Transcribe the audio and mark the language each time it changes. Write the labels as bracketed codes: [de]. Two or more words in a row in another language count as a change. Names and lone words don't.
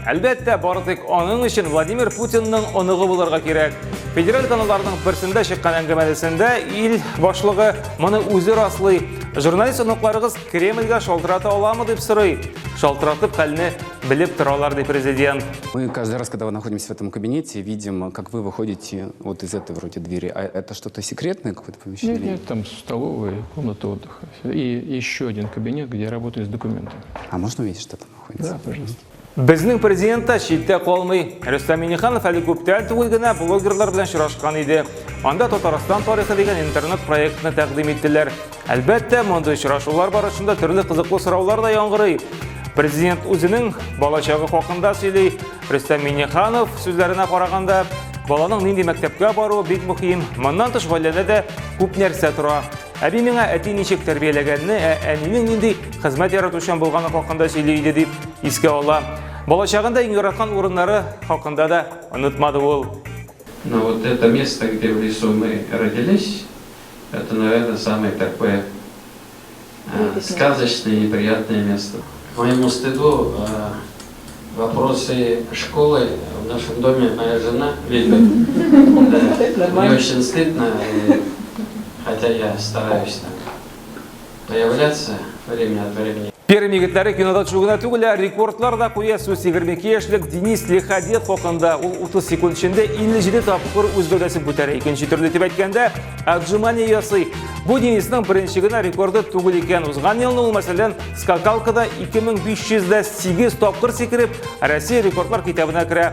[tt] Әлбәттә, бары тик аның өчен Владимир Путинның оныгы булырга кирәк. Федераль каналларның берсендә чыккан әңгәмәләрендә ил башлыгы моны үзе раслый. Журналист оныкларыгыз Кремльгә шалтырата аламы дип сорый. Шалтыратып хәлне белеп торалар ди президент. [ru] Мы каждый раз, когда находимся в этом кабинете, видим, как вы выходите вот из этой вроде двери. А это что-то секретное, какое-то помещение? Нет, там столовая, комната отдыха. И еще один кабинет, где я работаю с документами. А можно увидеть, что там находится? Да, пожалуйста. [tt] Безнең президент та читтә калмый. Рөстәм Миңнеханов әле күптән түгел генә блогерлар белән очрашкан иде. Анда Татарстан тарихы дигән интернет проектны тәкъдим иттеләр. Әлбәттә, мондый очрашулар барышында төрле кызыклы сораулар да яңгырый. Президент үзенең балачагы хакында сөйли. Рөстәм Миңнеханов сүзләренә караганда, баланың нинди мәктәпкә баруы бик мөһим. Моннан тыш гаиләдә дә күп нәрсә тора. Әби миңа әти ничек тәрбияләгәнне, әнинең нинди хезмәт яратучан булганы хакында сөйли иде дип искә ала. Балачагында иң яраткан урыннары хакында да онытмады ул. [ru] Но вот это место, где в лесу мы родились, это, наверное, самое такое сказочное и неприятное место. К моему стыду, вопросы школы в нашем доме моя жена ведет. Мне очень стыдно, хотя я стараюсь появляться время от времени. [tt] Пермь егетләре кинода чугына түгел, рекордлар да куя. 22 яшьлек Денис Лихадев хакында ул 30 секунд эчендә 57 тапкыр үз гәүдәсен күтәрә. Икенче төрле дип әйткәндә, отжимание ясый. Бу Денисның беренче генә рекорды түгел икән. Узган елны ул мәсәлән скакалкада 2508 тапкыр сикереп, Россия рекордлар китабына керә.